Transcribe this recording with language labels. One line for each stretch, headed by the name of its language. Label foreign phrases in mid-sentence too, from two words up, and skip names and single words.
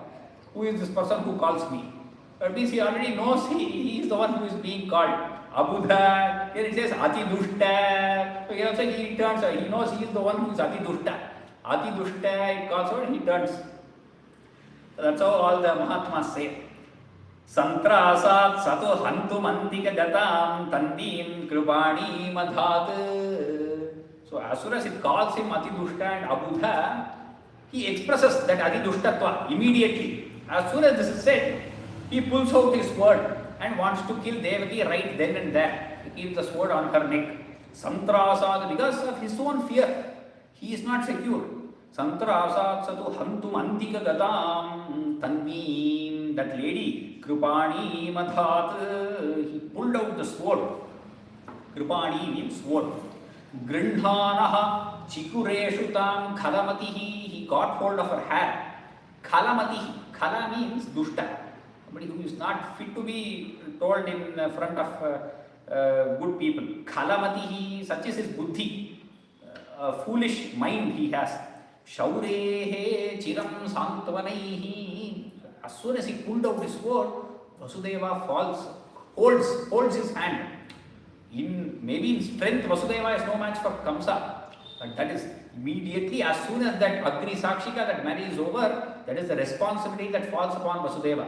English: Who is this person who calls me? That means he already knows he is the one who is being called. Abudha. Here it says
Sanskrit: Ati Dushta.
English: So here also he turns, he knows he is the one who is
Sanskrit: Ati Dushta. Ati Dushta,
English: it calls out and he turns. So that's how all the Mahatmas say.
Sanskrit: Santrasat sato hantu mantika gatam tandim kripani madhat.
English: So as soon as it calls him
Sanskrit: Ati Dushta
English: and Abudha, he expresses that
Sanskrit: Ati Dushtatva
English: immediately. As soon as this is said, he pulls out his sword and wants to kill Devaki right then and there. He keeps the sword on her neck. Santrasad, because of his own fear, he is not secure.
Sanskrit: Santrasad satu hantum antika gadam tanveem,
English: that lady,
Sanskrit: Kripani madhat,
English: he pulled out the sword. Kripani means sword.
Sanskrit: Grindhanaha chikureshu tam khalamatihi,
English: he got hold of her hair. Khalamatihi, khala means dushta, somebody who is not fit to be told in front of good people. Khalamatihi, such is his buddhi, a foolish mind he has.
Sanskrit: Shaurehe chiram santvanaihi,
English: as soon as he pulled out his sword, Vasudeva holds his hand. Maybe in strength, Vasudeva is no match for Kamsa. But that is immediately, as soon as that
Sanskrit: Agni Sakshika,
English: that marriage is over, that is the responsibility that falls upon Vasudeva.